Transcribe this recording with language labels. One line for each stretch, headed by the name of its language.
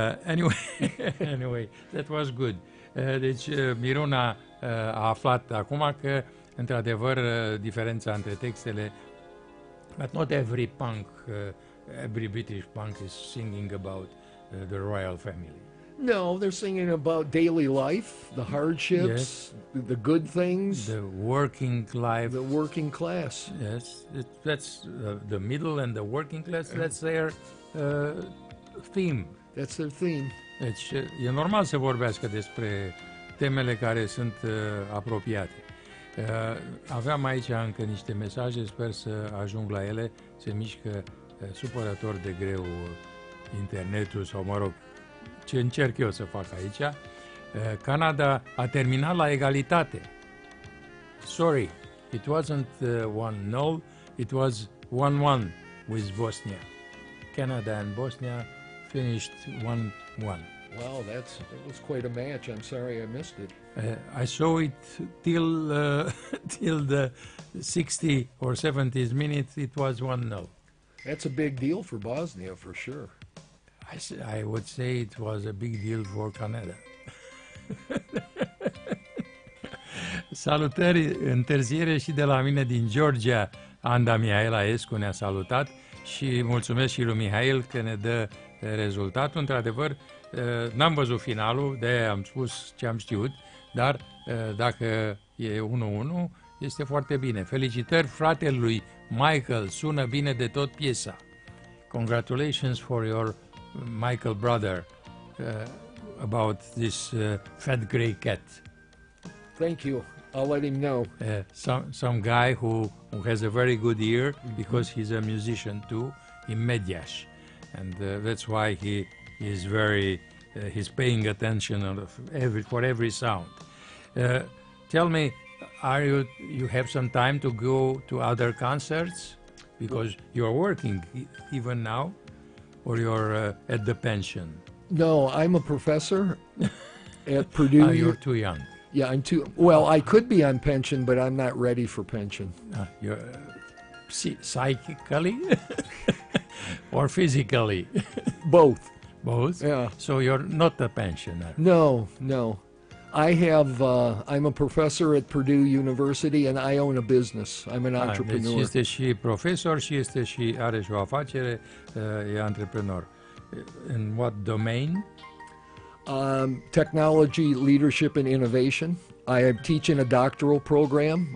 English: Anyway, that was good.
Romanian: Deci Miruna a aflat acum că într-adevăr diferența între textele,
English: but not every punk, every British punk is singing about the royal family. No, they're singing about daily life, the hardships, yes, the good things. The working life. The working class. Yes, that's the middle and the working class, that's their theme. That's their theme.
Romanian: Deci e normal să vorbească despre temele care sunt apropiate. Aveam aici încă niște mesaje, sper să ajung la ele. Se mișcă supărător de greu internetul sau, mă rog, ce încerc eu să fac aici. Canada a terminat la egalitate.
English: Sorry, it wasn't 1-0, it was 1-1 with Bosnia. Canada and Bosnia finished 1-1. Wow, that was quite a match. I'm sorry I missed it. I saw it till the 60 or 70th minute, it was 1-0. That's a big deal for Bosnia, for sure. I would say it was a big deal for Canada.
Romanian: Salutări, întârziere și de la mine din Georgia. Anda Mihaela Escu ne-a salutat și mulțumesc și lui Mihail că ne dă rezultatul. Într-adevăr, n-am văzut finalul, de-aia am spus ce am știut, dar dacă e 1-1, este foarte bine. Felicitări fratelui Michael, sună bine de tot piesa.
English: Congratulations for your Michael brother about this fat gray cat. Thank you. I'll let him know. Some guy who has a very good ear, because he's a musician too in Medias. And that's why he's very he's paying attention for every sound. Tell me, are you have some time to go to other concerts, because you're working even now? Or you're at the pension? No, I'm a professor at Purdue. Now you're too young. Yeah, I'm too. Well, I could be on pension, but I'm not ready for pension. You're psychically or physically? Both. Both? Yeah. So you're not a pensioner? No, no. I have. I'm a professor at Purdue University, and I own a business. I'm an entrepreneur.
Romanian: Deci este și profesor și este și are și o afacere. E antreprenor.
English: In what domain? Technology, leadership, and innovation. I teach in a doctoral program.